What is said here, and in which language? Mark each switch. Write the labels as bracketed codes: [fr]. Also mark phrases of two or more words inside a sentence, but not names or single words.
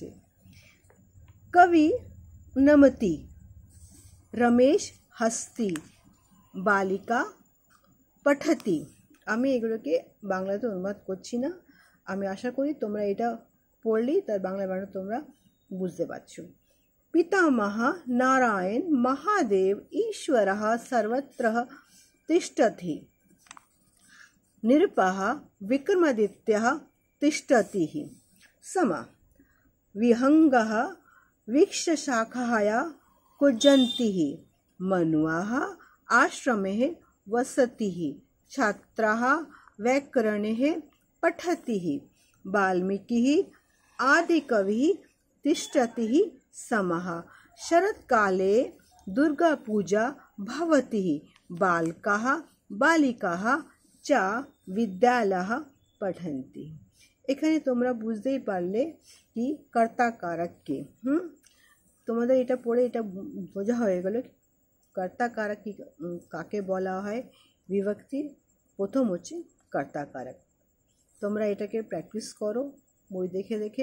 [sa] কবি নমতি, রমেশ হস্তি, বালিকা পঠতি। [bn] আমি এগুলোকে বাংলাতে অনুবাদ করছি না, আমি আশা করি তোমরা এটা পড়লেই তার বাংলা বানান তোমরা বুঝতে পারছো। [sa] পিতামহ नारायण महादेव ईश्वरः सर्वत्र तिष्ठति, निरपः विक्रमादित्यः तिष्ठति, सम विहंगः वृक्षशाखाया कुर्वन्ति, मनुः आश्रमे वसति, छात्राः व्याकरणं पठति, वाल्मीकिः आदिकविः तिष्ठति समः, शरत्काले दुर्गा पूजा भवति, बालकाः बालिकाः च विद्यालयः पठन्ति। [bn] এখানে তোমরা বুঝতেই পারলে কি কর্তা কারক কে। তোমাদের এটা পড়ে এটা বোঝা হয়ে গেল কর্তা কারক কি কাকে বলা হয়। বিভক্তির প্রথম হচ্ছে কর্তা কারক। তোমরা এটাকে প্র্যাকটিস করো বই দেখে দেখে।